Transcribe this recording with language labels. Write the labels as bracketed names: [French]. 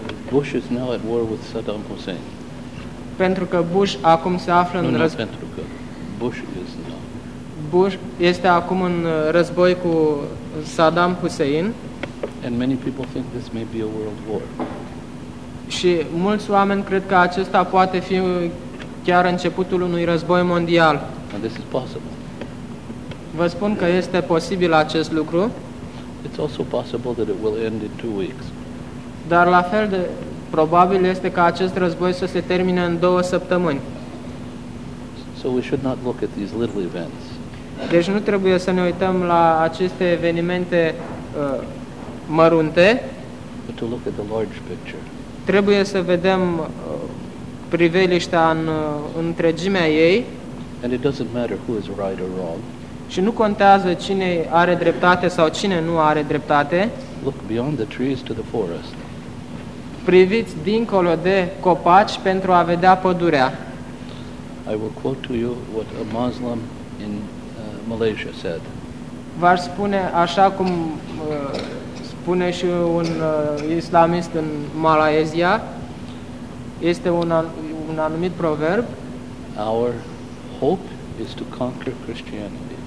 [English] Bush is now at war with Saddam Hussein. [Romanian] Pentru că Bush acum se află în război. Pentru că [English] Bush is now. [Romanian] Bush este acum în război cu Saddam Hussein. [English] And many people think this may be a world war. [Romanian] Și mulți oameni cred că acesta poate fi chiar începutul unui război mondial. [English] And this is possible. [Romanian] Vă spun că este posibil acest lucru. [English] It's also possible that it will end in 2 weeks. [Romanian] Dar la fel de probabil este ca acest război să se termine în 2 săptămâni. [English] So we should not look at these little events. [Romanian] Deci nu trebuie să ne uităm la aceste evenimente mărunte. [English] But to look at the large picture. [Romanian] Trebuie să vedem priveliștea în întregimea ei. [English] And it doesn't matter who is right or wrong. [Romanian] Și nu contează cine are dreptate sau cine nu are dreptate. [English] Look beyond the trees to the forest. [Romanian] Priviți dincolo de copaci pentru a vedea pădurea. [English] I will quote to you what a Muslim in Malaysia said. [Romanian] V-aș spune așa cum spune și un islamist în Malaezia. Este un anumit proverb. [English] Our hope is to conquer Christianity.